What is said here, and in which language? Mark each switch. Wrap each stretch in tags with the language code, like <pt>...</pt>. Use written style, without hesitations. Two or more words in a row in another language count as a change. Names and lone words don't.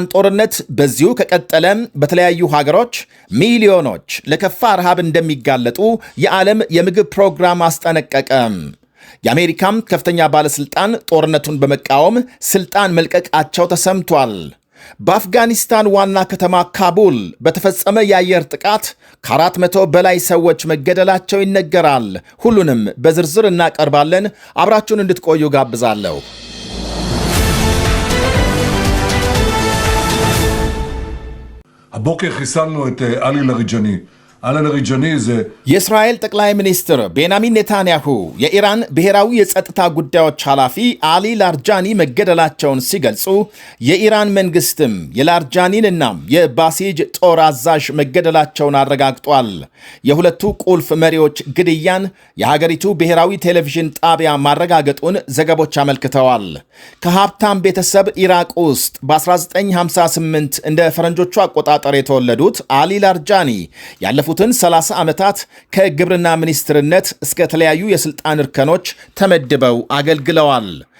<am>ጦርነት በዚሁ ከቀጠለም በተለያዩ ሀገሮች ሚሊዮኖች ለከፋ ረሃብ እንደሚጋለጡ የዓለም የምግብ ፕሮግራም አስጠነቀቀም። የአሜሪካም ከፍተኛ ባለሥልጣን ጦርነቱን በመቃወም ሥልጣን መልቀቃቸው ተሰምቷል። በአፍጋኒስታን ዋና ከተማ ካቡል በተፈጸመ የአየር ጥቃት ከ400 በላይ ሰዎች መገደላቸው ይነገራል። ሁሉንም በዝርዝር እናቀርባለን። አብራችሁን እንድትቆዩ ጋብዛለሁ።</am> <he>הבוקר חיסלנו את עלי לאריג'אני.</he> <am>የእስራኤል ጠቅላይ ሚኒስትር ቤንያሚን ኔታንያሁ የኢራን ብሔራዊ የጸጥታ ጉዳዮች ኃላፊ አሊ ላርጃኒ መገደላቸውን ሲገልጹ የኢራን መንግስትም የላርጃኒንና የባሲጅ ጦር አዛዥ መገደላቸውን አረጋግጧል። የሁለቱ ቁልፍ መሪዎች ግድያን የሀገሪቱ ብሔራዊ ቴሌቪዥን ጣቢያ ማረጋገጡን ዘገቦች አመልክተዋል። ከሀብታም ቤተሰብ ኢራቅ ውስጥ በ1958 እንደ ፈረንጆቹ አቆጣጠር የተወለዱት አሊ ላርጃኒ ያለፉትን 30 ዓመታት ከግብርና ሚኒስትርነት እስከ ተለያዩ የሥልጣን እርከኖች ተመድበው አገልግለዋል።</am>